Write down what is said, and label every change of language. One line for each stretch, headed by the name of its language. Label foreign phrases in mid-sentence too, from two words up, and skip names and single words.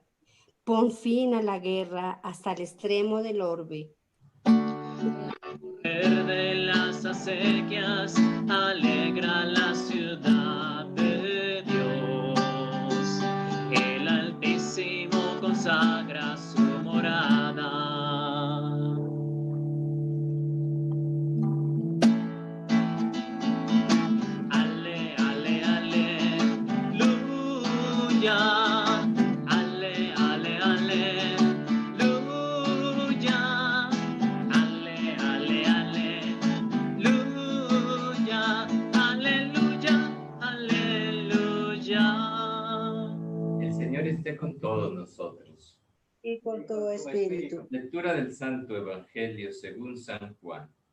Spanish: Pon fin a la guerra hasta el extremo del orbe. El correr de las acequias alegra la ciudad de Dios. El Altísimo consagra su morada. Ale, ale, aleluya. Ale, ale, aleluya. Ale, ale, aleluya. Aleluya, aleluya. El Señor esté con todos nosotros. Y con tu espíritu. Lectura del Santo Evangelio según San Juan.